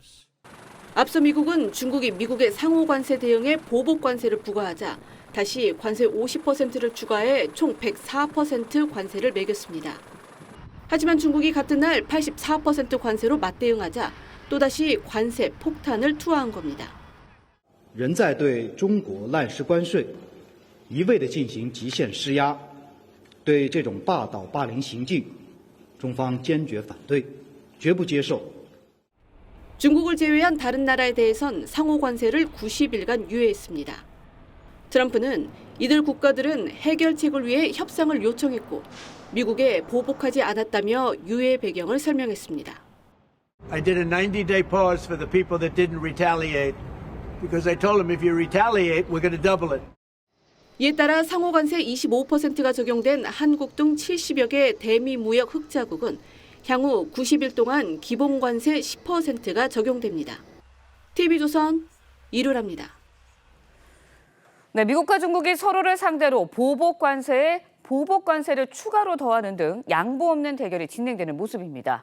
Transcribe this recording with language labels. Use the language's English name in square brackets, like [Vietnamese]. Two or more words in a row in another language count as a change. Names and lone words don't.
[Korean] 앞서 미국은 중국이 미국의 상호 관세 대응에 보복 관세를 부과하자 다시 관세 50%를 추가해 총 104% 관세를 매겼습니다. 하지만 중국이 같은 날 84% 관세로 맞대응하자 또다시 관세 폭탄을 투하한 겁니다. [Chinese] 仍在对中国滥施关税，一味地进行极限施压，对这种霸道霸凌行径，中方坚决反对，绝不接受。 [Korean] 중국을 제외한 다른 나라에 대해선 상호 관세를 90일간 유예했습니다. 트럼프는 이들 국가들은 해결책을 위해 협상을 요청했고 미국에 보복하지 않았다며 유예 배경을 설명했습니다. [English] I did a 90-day pause for the people that didn't retaliate because I told them if you retaliate, we're going to double it. [Korean] 이에 따라 상호 관세 25%가 적용된 한국 등 70여 개 대미 무역 흑자국은 향후 90일 동안 기본 관세 10%가 적용됩니다. TV조선 이루라입니다. 네, 미국과 중국이 서로를 상대로 보복 관세를 추가로 더하는 등 양보 없는 대결이 진행되는 모습입니다.